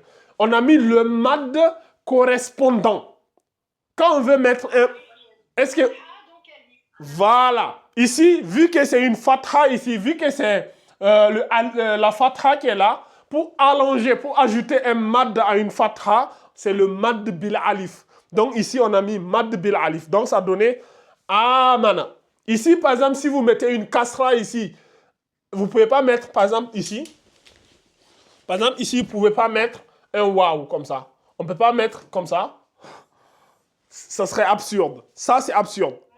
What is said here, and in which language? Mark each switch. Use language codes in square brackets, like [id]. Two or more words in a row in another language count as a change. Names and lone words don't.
[fr] On a mis le mad correspondant. Quand on veut mettre un... Est-ce que... Voilà. Ici, vu que c'est une fatha ici, vu que c'est la fatha qui est là, pour allonger, pour ajouter un mad à une fatha, c'est le [ar] مد بالألف. [fr] Donc ici, on a mis [ar] مد بالألف. [fr] Donc ça donnait amana. Ici, par exemple, si vous mettez une kasra ici, vous ne pouvez pas mettre, par exemple, ici. Par exemple, ici, vous ne pouvez pas mettre un waouh comme ça. On ne peut pas mettre comme ça. Ça serait absurde. Ça, c'est absurde.